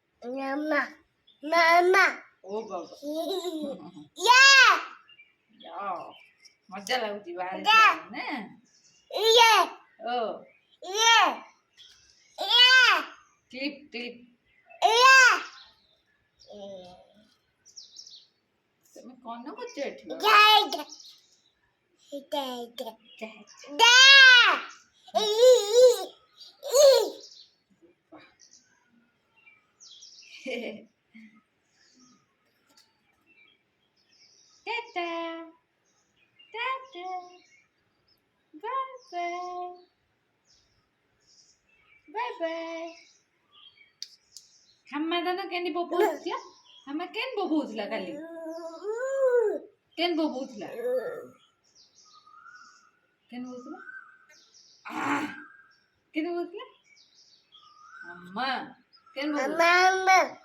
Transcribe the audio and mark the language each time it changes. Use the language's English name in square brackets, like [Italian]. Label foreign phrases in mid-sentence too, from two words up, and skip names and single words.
[Odia] ଓ ବାବା ମଜା ଲାଗୁଛି ବାହାରେ ନା? ଓ କ୍ଲିପ୍ କ୍ଲିପ୍ ତମେ କ'ଣ କରୁଛ ଏଠି? [English] Tata, tata, bye bye, bye bye. [Odia] ହାମା ଦାନ କେନ୍ତି ବୋବଉଥିଲା? ହାମା କେନ୍ ବୋବଉଥିଲା କାଲି? କେନ୍ ବୋବଉଥିଲା? କେନ୍ ବୋବଉଥିଲା? କେନ୍ ବୋବଉଥିଲା? ହାମା କେନ୍ ବୋବଉଥିଲା?